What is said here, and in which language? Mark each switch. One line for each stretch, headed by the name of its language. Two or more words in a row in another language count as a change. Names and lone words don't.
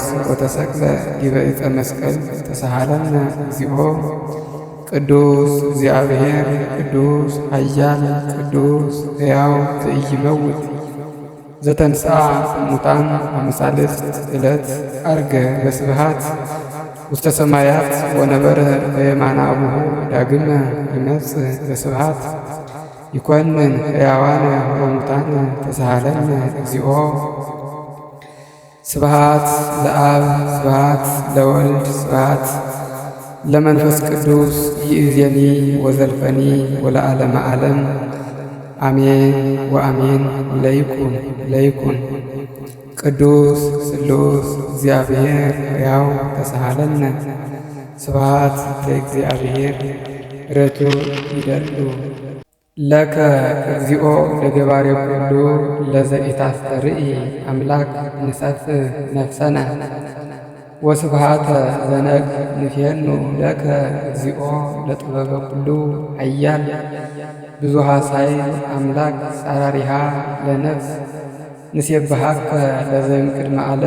Geez: ወተሰቅለ ዲበ ዕፀ መስቀል ተሳሃለነ እግዚኦ። ቅዱስ እግዚአብሔር ቅዱስ ኃያል ቅዱስ ሕያው ዘኢይመውት ዘተንሥአ እሙታን አመሳልስት ዕለት ዐርገ በስብሐት ውስተ ሰማያት ወነበረ በየማነ አቡሁ ዳግመ ይመጽእ በስብሐት ይኰንን ሕያዋነ ወሙታነ ተሳሃለነ እግዚኦ። ስብሐት ለአብ ስብሐት ለወልድ ስብሐት ለመንፈስ ቅዱስ ይእዜኒ ወዘልፈኒ ወለዓለመ ዓለም አሜን ወአሜን። ለይኩን ለይኩን። ቅዱስ ስሉስ እግዚአብሔር ሕያው ተሳሃለነ ስብሐት ለእግዚአብሔር ርቱ ይደሉ ለከ እግዚኦ ለገባሬ ኩሉ ለዘኢታስተርኢ አምላክ ንሰፍሕ ነፍሰነ ወስብሐተ ዘነግ ንፌኑ ለከ እግዚኦ ለጥበበ ኩሉ ኃያል ብዙኃ ሣይል አምላክ ጻራሪሃ ለነፍስ ንሴብሐከ ለዘእምቅድመ ዓለም